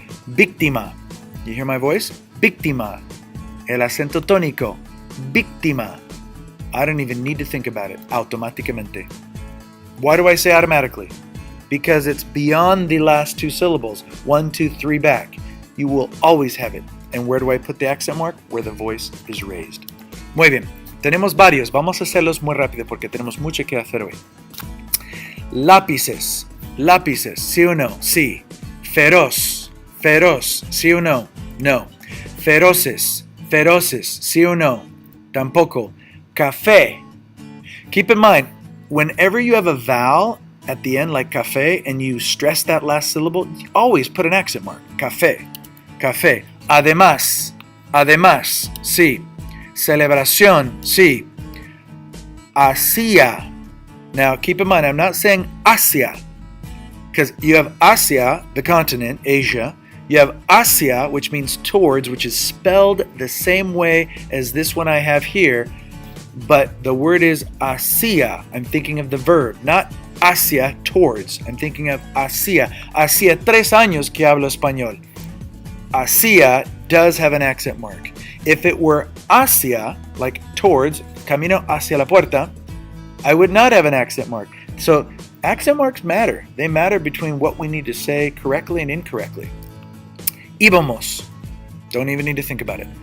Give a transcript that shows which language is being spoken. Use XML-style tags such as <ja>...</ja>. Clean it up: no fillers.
<es>Víctima.</es> <en>You hear my voice?</en> <es>Víctima. El acento tónico. Víctima.</es> <en>I don't even need to think about it. Automáticamente. Why do I say automatically? Because it's beyond the last two syllables. 1, 2, 3 back. You will always have it. And where do I put the accent mark? Where the voice is raised.</en> <es>Muy bien. Tenemos varios. Vamos a hacerlos muy rápido porque tenemos mucho que hacer hoy. Lápices. Lápices. ¿Sí o no? Sí. Feroz. Feroz. ¿Sí o no? No. Feroces. Feroces. ¿Sí o no? Tampoco. Café.</es> <en>Keep in mind, whenever you have a vowel at the end like café and you stress that last syllable, you always put an accent mark.</en> <es>Café. Café. Además. Además. Sí. Celebración. Sí. Hacia.</es> <en>Now keep in mind, I'm not saying Asia, because you have Asia, the continent, Asia. You have Asia, which means towards, which is spelled the same way as this one I have here, but the word is hacia. I'm thinking of the verb, not hacia, towards. I'm thinking of hacia.</en> <es>Hacía 3 años que hablo español.</es> <en>Hacia does have an accent mark. If it were hacia, like towards,</en> <es>camino hacia la puerta,</es> <en>I would not have an accent mark. So accent marks matter. They matter between what we need to say correctly and incorrectly. Íbamos. Don't even need to think about it.</en>